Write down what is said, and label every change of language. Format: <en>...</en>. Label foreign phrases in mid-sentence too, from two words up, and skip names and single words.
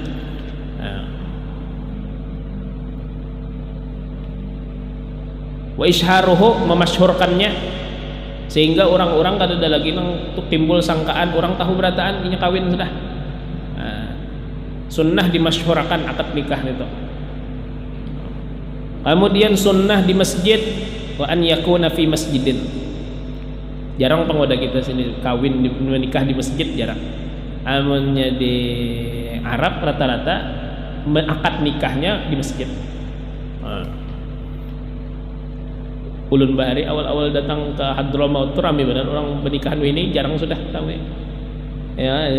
<ar>وإشهاره,</ar> <bjn>memasyhurkannya, sehingga orang-orang kada ada lagi nang timbul sangkaan orang tahu berataan ini kawin sudah.</bjn> <id>Sunnah dimasyhurkan akad nikah itu. Kemudian sunnah di masjid,</id> <ar>وأن يكون في مسجد.</ar> <bjn>Jarang pengoda kita sini kawin menikah di masjid, jarang. Amunnya di Arab rata-rata akad nikahnya di masjid. Ulun bahari awal-awal datang ke Hadramaut itu ramai benar orang pernikahan ini, jarang sudah tahu ya.</bjn>